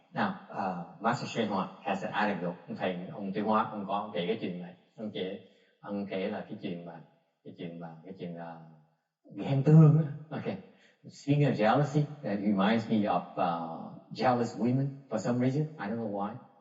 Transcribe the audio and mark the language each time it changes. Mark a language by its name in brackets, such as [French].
[English] Now, Master Shen Hoa has an anecdote. [Vietnamese] Ông Tiêu Hóa, ông có kể cái chuyện này. Ông kể là cái chuyện là ghen tương. [English] Okay. Speaking of jealousy, that reminds me of jealous women for some reason. I don't know why.